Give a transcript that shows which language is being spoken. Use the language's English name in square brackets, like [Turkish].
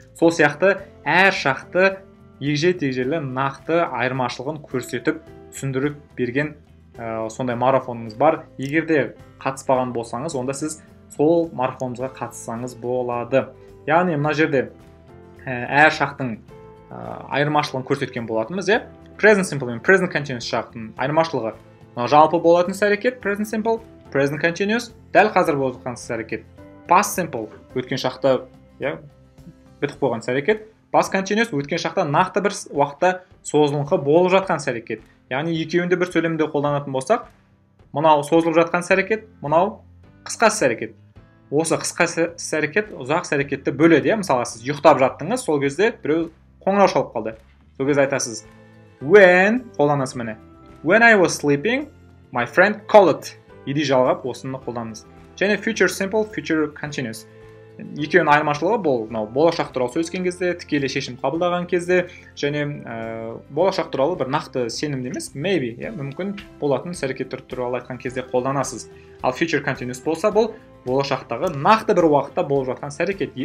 [Kazakh] Сол сияқты әр шақты егжей-тегжейлі нақты айырмашылығын көрсетіп түсіндіріп берген сондай марафоныңыз бар. Егер де қатыспаған болсаңыз, онда сіз сол марафонымызға қатыссаңыз болады. Яғни мына жерде әр шақтың айырмашылығын көрсеткен болатынбыз. Present simple мен present continuous шақтың айырмашылығы. Жалпы болатын іс-әрекет present simple, present continuous, дәл қазір болып жатқан іс-әрекет. Past simple өткен шақта бітіп қойған іс-әрекет. Past continuous өткен шақта нақты бір уақытта созылыңқы болып жатқан іс-әрекет. Яғни екеуінде бір сөйлемде қолданатын болсақ, мынау созылып жатқан іс-әрекет, мынау қысқа іс-әрекет. Осы қысқа іс-әрекет ұзақ іс-әрекетті бөледі. Мысалы, сіз ұйықтап жаттыңыз, сол кезде біреу қоңырау шалып қалды. Сол кезде айтасыз when қолданасыз міне. [English] When I was sleeping, my friend called. [Kazakh] Иди жалғап осыны қолданыңыз. Және future simple, future continuous. Екеуінің айырмашылығы бұл болашақ туралы сөйлескен кезде, тікелей шешім қабылдаған кезде, және болашақ туралы бір нақты сенімді емес, maybe, мүмкін болатын іс-әрекеттер туралы айтқан кезде қолданасыз. Ал future continuous болса, бұл болашақтағы нақты бір уақытта болып жатқан іс-әрекет.